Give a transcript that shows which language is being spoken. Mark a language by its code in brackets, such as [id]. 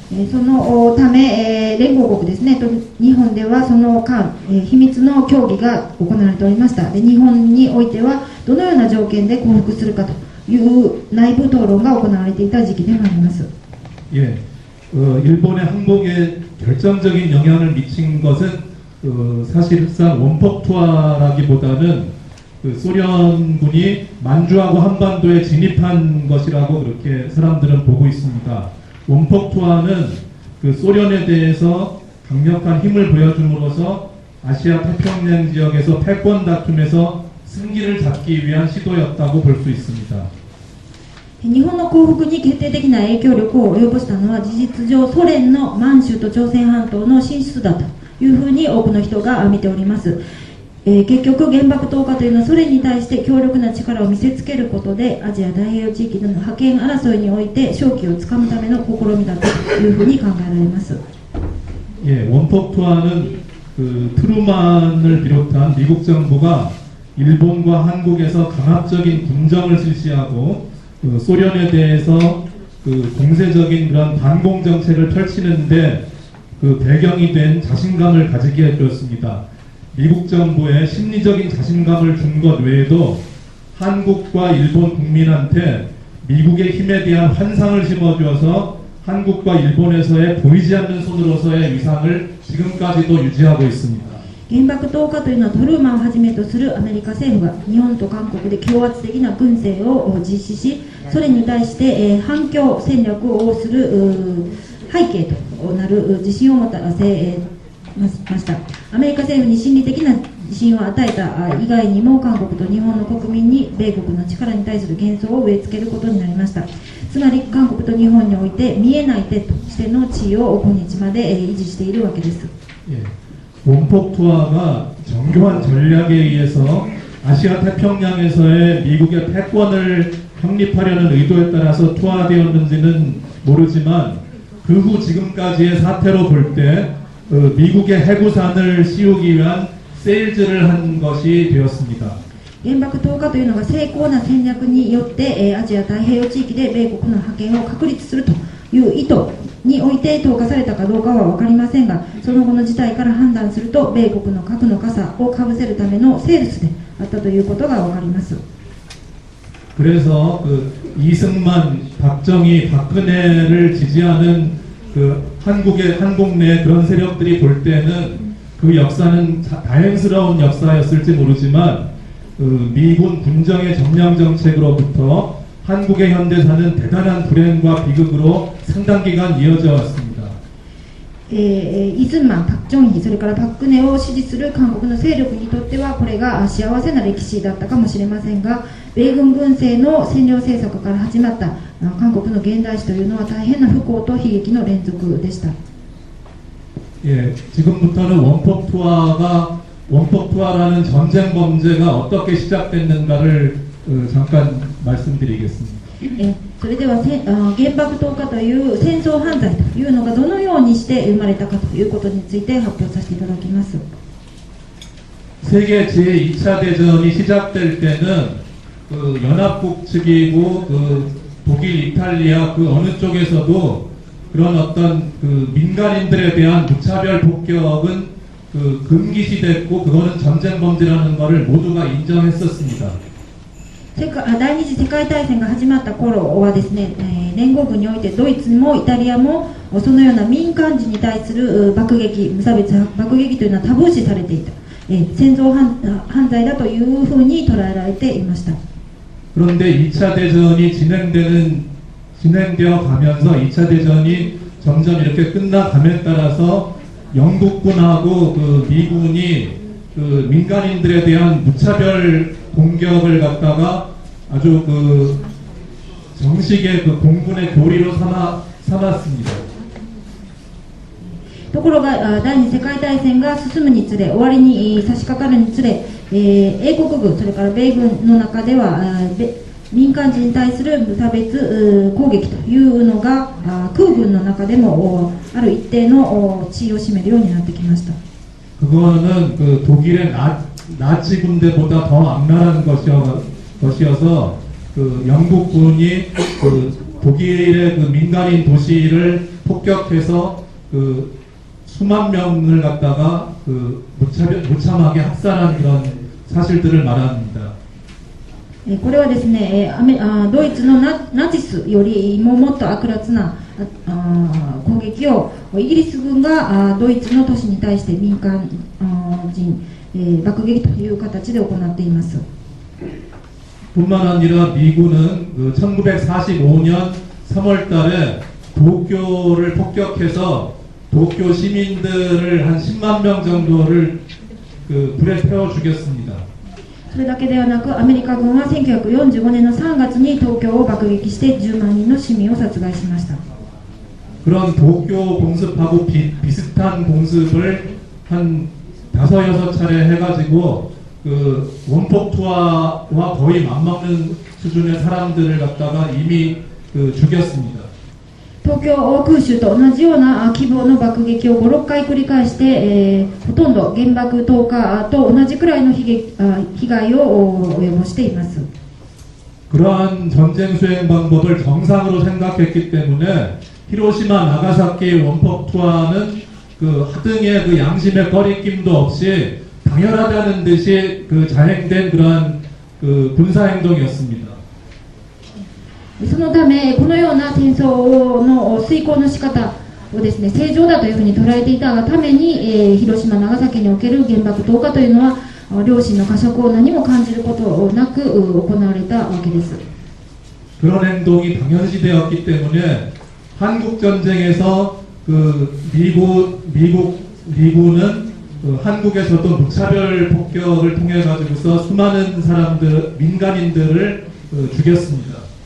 [ja] そのため、連合国ですね、日本ではその間、秘密の協議が行われておりました。で、日本においてはどのような条件で降伏するかという内部討論が行われていた時期でもあります。 [ko] 예, 일본의 항복에 결정적인 영향을 미친 것은 사실상 원폭 투하라기보다는 소련군이 만주하고 한반도에 진입한 것이라고 그렇게 사람들은 보고 있습니다. 원폭 투하는 소련에 대해서 강력한 힘을 보여줌으로써 아시아 태평양 지역에서 패권 다툼에서 승기를 잡기 위한 시도였다고 볼 수 있습니다. [ja] 日本の降伏に決定的な影響力を及ぼしたのは事実上ソ連の満州と朝鮮半島の進出だというふうに多くの人が見ております。結局原爆投下というのはソ連に対して強力な力を見せつけることでアジア太平洋地域での覇権争いにおいて勝機をつかむための試みだというふうに考えられます。 [ko] 예, 원폭 투하는 트루만을 비롯한 미국 정부가 일본과 한국에서 강압적인 군정을 실시하고 소련에 대해서 공세적인 그런 반공 정책을 펼치는데 배경이 된 자신감을 가지게 해주었습니다. 미국 정부의 심리적인 자신감을 준 것 외에도 한국과 일본 국민한테 미국의 힘에 대한 환상을 심어주어서 한국과 일본에서의 보이지 않는 손으로서의 위상을 지금까지도 유지하고 있습니다. [ja] 原爆投下というのはトルーマンをはじめとするアメリカ政府が日本と韓国で強圧的な軍政を実施し、それに対して、反共戦略をする背景となる自信を持たせました。アメリカ政府に心理的な自信を与えた以外にも韓国と日本の国民に米国の力に対する幻想を植え付けることになりました。つまり韓国と日本において見えない手としての地位を今日まで維持しているわけです。 [ko] 예, 원폭 투하가 정교한 전략에 의해서 아시아 태평양에서의 미국의 패권을 확립하려는 의도에 따라서 투하되었는지는 모르지만 그 후 지금까지의 사태로 볼 때 미국의 해구산을 씌우기 위한 세일즈를 한 것이 되었습니다. [ja] 原爆投下というのが成功な戦略によって、アジア太平洋地域で米国の覇権を確立するという意図において投下されたかどうかは分かりませんが、その後の事態から判断すると米国の核の傘をかぶせるためのセールスであったということが分かります。 [ko] 그래서 이승만, 박정희, 박근혜를 지지하는 한국 내 그런 세력들이 볼 때는 그 역사는 다행스러운 역사였을지 모르지만 미군 군정의 점령 정책으로부터 한국의 현대사는 대단한 불행과 비극으로 상당 기간 이어져 왔습니다. [ja] イズンマン、パク・チョンヒ、それからパク・クネを支持する韓国の勢力にとってはこれが幸せな歴史だったかもしれませんが、米軍軍政の占領政策から始まった韓国の現代史というのは大変な不幸と悲劇の連続でした。 [ko] 예, 지금부터는 원폭 투하라는 전쟁 범죄가 어떻게 시작됐는가를 잠깐 말씀드리겠습니다. [ja] それでは原爆投下という戦争犯罪というのがどのようにして生まれたかということについて発表させていただきます。 [ko] 세계 제2차 대전이 시작될 때는 그 연합국 측이고 그 독일, 이탈리아 그 어느 쪽에서도 그런 어떤 그 민간인들에 대한 무차별 폭격은 그 금기시됐고 그거는 전쟁 범죄라는 것을 모두가 인정했었습니다. [ja] 第二次世界大戦が始まった頃はですね、連合軍においてドイツもイタリアもそのような民間人に対する爆撃、無差別爆撃というのはタブー視されていた、戦争犯罪だというふうに捉えられていました。 [ko] 그런데 2차 대전이 진행되어 가면서 2차 대전이 점점 이렇게 끝나감에 따라서 영국군하고 그 미군이 그 민간인들에 대한 무차별 공격을 갖다가 아주 그 정식의 그 공군의 교리로 삼았습니다. [ja] ところが第二次世界大戦が進むにつれ、終わりに差し掛かるにつれ、英国軍、それから米軍の中では民間人に対する無差別攻撃というのが空軍の中でもある一定の地位を占めるようになってきました。 [ko] 그거는 그 독일의 나치 군대보다 더 악랄한 것이어서 그 영국군이 그 독일의 그 민간인 도시를 폭격해서 그 수만 명을 갖다가 그 무참하게 학살한 그런 사실들을 말합니다. [ja] これはですね、ドイツのナチスよりももっと悪辣な攻撃をイギリス軍がドイツの都市に対して民間人爆撃という形で行っています。 [ko] 뿐만 아니라 미군은 그 1945년 3월 달에 도쿄를 폭격해서 도쿄 시민들을 한 10만 명 정도를 그 불에 태워 죽였습니다. [ja] それだけではなく、アメリカ軍は1945年の3月に東京を爆撃して10万人の市民を殺害しました。 [ko] 그런 도쿄 공습하고 비슷한 공습을 한 5-6차례 해가지고 그 원폭 투하와 거의 맞먹는 수준의 사람들을 갖다가 이미 그 죽였습니다. [ja] 東京空襲と同じような規模の爆撃を5、6回繰り返して、ほとんど原爆投下と同じくらいの被害を及ぼしています。 [ko] 그러한 전쟁 수행 방법을 정상으로 생각했기 때문에 히로시마 나가사키 원폭 투하는 그 하등의 그 양심의 꺼리낌도 없이 당연하다는 듯이 그 자행된 그러한 그 군사 행동이었습니다. [ja] そのため、このような戦争の遂行の仕方をですね、正常だというふうに捉えていたがために、広島、長崎における原爆投下というのは、両親の呵責を何も感じることなく行われたわけです。 [ko] 그런 행동이 당연시되었기 때문에 한국 전쟁에서 그 미군은 그 한국에서도 무차별 폭격을 통해 가지고서 수많은 사람들 민간인들을 죽였습니다.